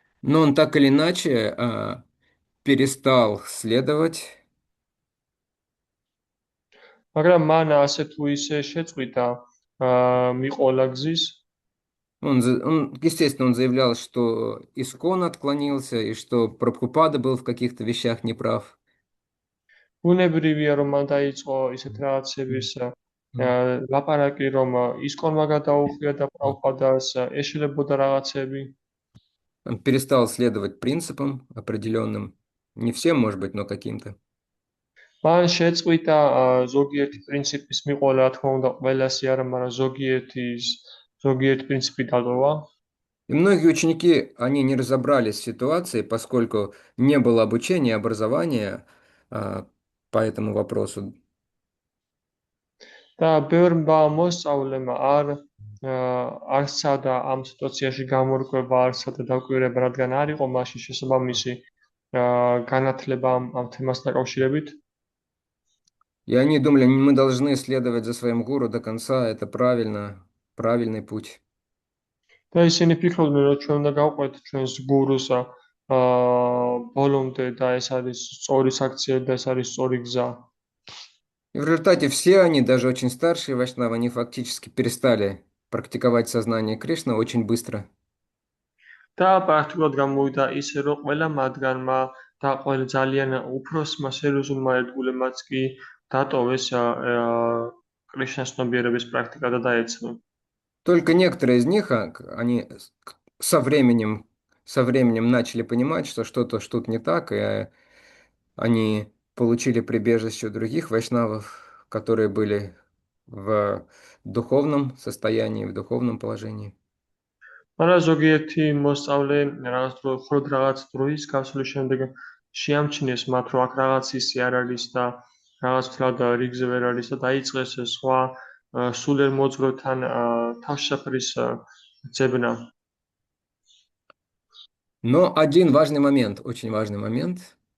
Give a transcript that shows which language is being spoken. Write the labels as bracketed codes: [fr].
[ru] Но он так или иначе перестал следовать. [ka] მაგრამ მან ასე თუ ისე შეწყვიტა მიყოლა გზის. [ru] Естественно, он заявлял, что искон отклонился и что Прабхупада был в каких-то вещах неправ. [ka] ბუნებრივია, რომ მან დაიწყო ისეთ რაღაცების ლაპარაკი, რომ ისკონმა გადაუხვია და პრაბჰუპადას ეშლებოდა რაღაცები. [ru] Он перестал следовать принципам определенным. Не всем, может быть, но каким-то. [ka] მან შეწყვიტა ზოგიერთი პრინციპის მიყოლა, რა თქმა უნდა, ყველასი არა, მაგრამ ზოგიერთი პრინციპი დატოვა. [ru] И многие ученики, они не разобрались в ситуации, поскольку не было обучения, образования по этому вопросу. [ka] და ბევრმა მოსწავლემ არ სცადა ამ სიტუაციაში გამორკვება, არ სცადა დაკვირვება, რადგან არ იყო მაშინ შესაბამისი განათლება ამ თემასთან დაკავშირებით. [ru] И они думали, мы должны следовать за своим гуру до конца, это правильно, правильный путь. [ka] და ისინი ფიქრობდნენ, რომ ჩვენ უნდა გავყვეთ ჩვენს გურუს ბოლომდე და ეს არის სწორი საქციელი და ეს არის სწორი გზა. [ru] И в результате все они, даже очень старшие вайшнавы, они фактически перестали практиковать сознание Кришны очень быстро. [ka] და პრაქტიკულად გამოვიდა ისე, რომ ყველა მათგანმა და ყველა ძალიან უფროსმა სერიოზულმა ერთგულებმაც კი დატოვეს კრიშნას ცნობიერების პრაქტიკა და დაეცნო. [ru] Только некоторые из них, они со временем начали понимать, что что-то что-то не так, и они получили прибежище у других вайшнавов, которые были в духовном состоянии, в духовном положении. [ka] მაგრამ ზოგიერთი მოსწავლე მხოლოდ რაღაც დროის გასვლის შემდეგ შეამჩნიეს მათ, რომ აქ რაღაც ისე არ არის და რაღაც თლად რიგზე ვერ არის და დაიწყეს სხვა სულიერ მოძღვრებთან თავშესაფრის ძებნა. [ru] Но один важный момент, очень важный момент,